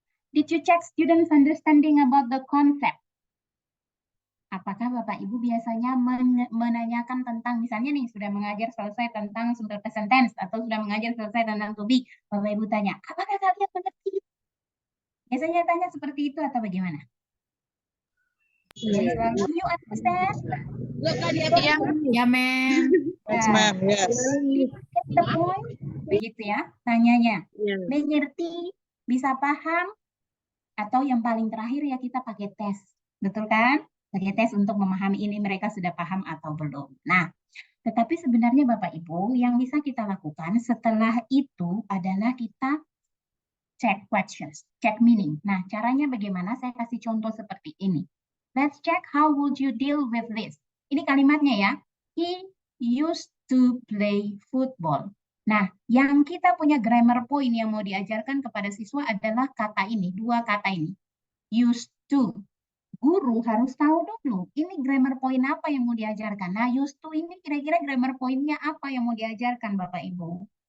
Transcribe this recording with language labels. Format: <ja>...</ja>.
<en>Did you check students' understanding about the concept?</en> <id>Apakah Bapak Ibu biasanya menanyakan tentang, misalnya nih, sudah mengajar selesai tentang simple present tense, atau sudah mengajar selesai tentang to be, Bapak Ibu tanya, apakah kalian mengerti? Biasanya tanya seperti itu atau bagaimana? Yang selalu,</id> <en>you understand?</en> <id>Ya, Mem.</id> <en>Yes, ma'am. Yes. Get the point?</en> <id>Begitu ya, tanyanya. Mengerti, bisa paham, atau yang paling terakhir ya kita pakai tes. Betul kan? Pakai tes untuk memahami ini mereka sudah paham atau belum. Nah, tetapi sebenarnya Bapak Ibu, yang bisa kita lakukan setelah itu adalah kita</id> <en>check questions, check meaning.</en> <id>Nah, caranya bagaimana? Saya kasih contoh seperti ini.</id> <en>Let's check how would you deal with this.</en> <id>Ini kalimatnya ya.</id> <en>He used to play football.</en> <id>Nah, yang kita punya grammar point yang mau diajarkan kepada siswa adalah kata ini, dua kata ini. Used to. Guru harus tahu dulu, ini grammar point apa yang mau diajarkan. Nah, used to ini kira-kira grammar point-nya apa yang mau diajarkan Bapak Ibu?</id>